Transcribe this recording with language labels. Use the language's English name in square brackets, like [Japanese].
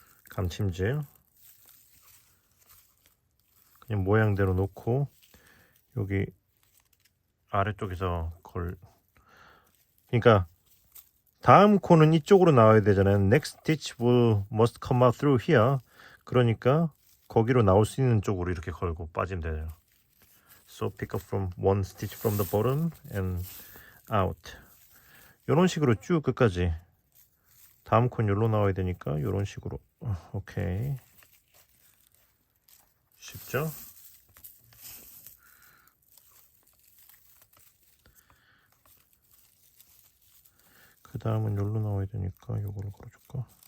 [Korean] 감침질 그냥 모양대로 놓고 여기 아래쪽에서 그러니까 다음 코는 이쪽으로 나와야 되잖아요. [English] Next stitch must come out through here. [Korean] 그러니까 거기로 나올 수 있는 쪽으로 이렇게 걸고 빠지면 되죠. [English] So pick up from one stitch from the bottom and out. [Korean] 이런 식으로 쭉 끝까지. 다음 콘 여기로 나와야 되니까 이런 식으로. 오케이. 쉽죠? 그 다음은 여기로 나와야 되니까 이거를 걸어줄까?